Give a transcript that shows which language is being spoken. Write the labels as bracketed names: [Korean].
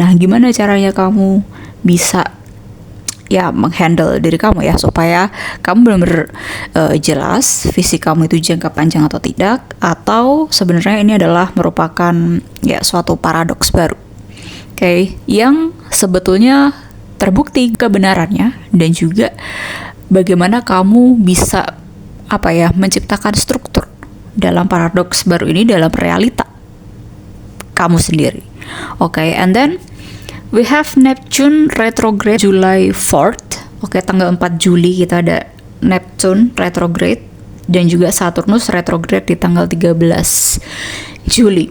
[Indonesian] Nah, gimana caranya kamu bisa ya menghandle diri kamu ya, supaya kamu benar-benar jelas visi kamu itu jangka panjang atau tidak, atau sebenarnya ini adalah merupakan ya suatu paradoks baru. Oke, yang sebetulnya terbukti kebenarannya dan juga bagaimana kamu bisa menciptakan struktur dalam paradoks baru ini, dalam realita kamu sendiri. [English] Oke, and then we have Neptune retrograde July 4th. [Indonesian] Oke, tanggal 4 Juli kita ada Neptune retrograde dan juga Saturnus retrograde di tanggal 13 Juli.